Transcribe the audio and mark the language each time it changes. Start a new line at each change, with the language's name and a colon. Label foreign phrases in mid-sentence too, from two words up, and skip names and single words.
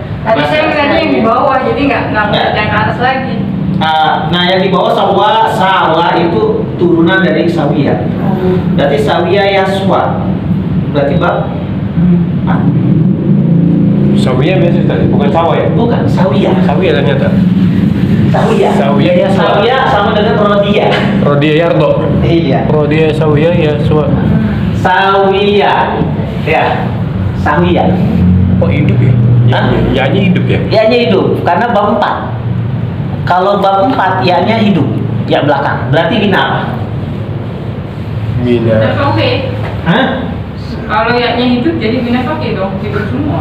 Indonesian: Tadi saya ngeliatnya yang di bawah, jadi nggak yang ke atas lagi. nah yang di bawah sawa itu turunan dari sawiya.
Arabic: Berarti sawiya yaswa.
Indonesian: Berarti bab Sawiya biasa tadi, bukan sawah ya? bukan sawiya. Sawiya ternyata. Sawiya.
Arabic: Sawiya yaswa.
Indonesian: Sawiya sama dengan rodia.
Arabic: Rodia Yardo.
Indonesian: Iya.
Arabic: Rodia Sawiya Yaswa.
Indonesian: Sawiya. Ya. Sawiya. Oh hidup ya? Hah? Ya-nya hidup ya? Ya-nya hidup karena bab 4. Kalau bab 4 ya-nya hidup, ya belakang. Berarti bina apa? Bina.
Arabic: Bina soke.
Indonesian: Hah? Kalau yaknya hidup jadi
Arabic: bina soke
Indonesian: dong, hidup semua.